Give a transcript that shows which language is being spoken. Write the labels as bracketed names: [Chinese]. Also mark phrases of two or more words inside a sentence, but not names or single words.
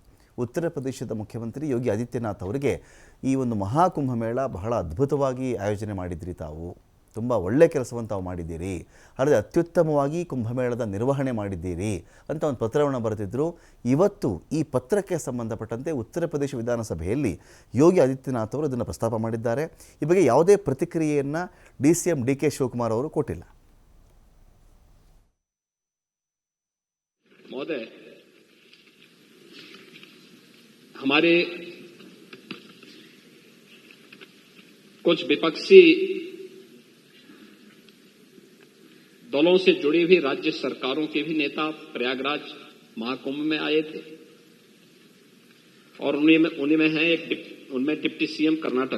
[Kannada] ಉತ್ತರ ಪ್ರದೇಶದ ಮುಖ್ಯಮಂತ್ರಿ ಯೋಗಿ ಆದಿತ್ಯನಾಥ್ ಅವರಿಗೆ ಈ ಒಂದು ಮಹಾಕುಂಭಮೇಳ ಬಹಳ ಅದ್ಭುತವಾಗಿ ಆಯೋಜನೆ ಮಾಡಿದ್ರಿ, ತಾವು ತುಂಬ ಒಳ್ಳೆ ಕೆಲಸವನ್ನು ತಾವು ಮಾಡಿದ್ದೀರಿ, ಅಲ್ಲದೆ ಅತ್ಯುತ್ತಮವಾಗಿ ಕುಂಭಮೇಳದ ನಿರ್ವಹಣೆ ಮಾಡಿದ್ದೀರಿ ಅಂತ ಒಂದು ಪತ್ರವನ್ನು ಬರೆದಿದ್ದರು. ಇವತ್ತು ಈ ಪತ್ರಕ್ಕೆ ಸಂಬಂಧಪಟ್ಟಂತೆ ಉತ್ತರ ಪ್ರದೇಶ ವಿಧಾನಸಭೆಯಲ್ಲಿ ಯೋಗಿ ಆದಿತ್ಯನಾಥ್ ಅವರು ಇದನ್ನು ಪ್ರಸ್ತಾಪ ಮಾಡಿದ್ದಾರೆ. ಈ ಬಗ್ಗೆ ಯಾವುದೇ ಪ್ರತಿಕ್ರಿಯೆಯನ್ನು DCM DK ಶಿವಕುಮಾರ್ ಅವರು ಕೊಟ್ಟಿಲ್ಲ. [Hindi] हमारे कुछ विपक्षी दलों से जुड़ी हुई राज्य सरकारों के भी नेता प्रयागराज महाकुंभ में आए थे और उन्हीं में है उनमें [English] deputy CM [Hindi] कर्नाटक.